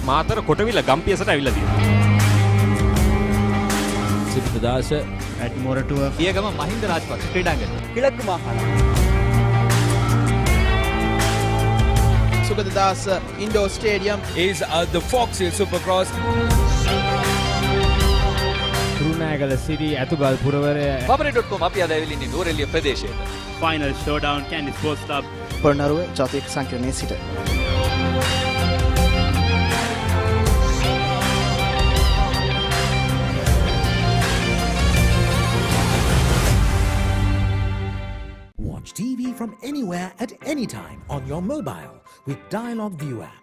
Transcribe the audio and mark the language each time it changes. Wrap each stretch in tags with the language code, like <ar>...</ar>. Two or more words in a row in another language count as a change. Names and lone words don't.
<si>මාතර කොටවිල ගම්පියසට ඇවිල්ලා තියෙනවා. සිද්ධාස ඇඩ්මොරටුව පියගම මහින්ද රාජපක්ෂ ක්‍රීඩාංගණය.</si> <ta>கிழக்கு மாகாணம். Sugaddas Indoor Stadium</ta> <en>is the Fox Hill Supercross.</en> <si>කුරුණෑගල සිරි ඇතුගල් පුරවරය Pabare.com අපි අද ඇවිල්ලා ඉන්නේ නූරෙලිය ප්‍රදේශයට.</si> <en>Final showdown Kandy Sports Club.</en> <si>පොළොන්නරුව ජාතික සංකීර්ණයේ සිට.</si> <en>Watch TV from anywhere at any time on your mobile with Dialog View app.</en>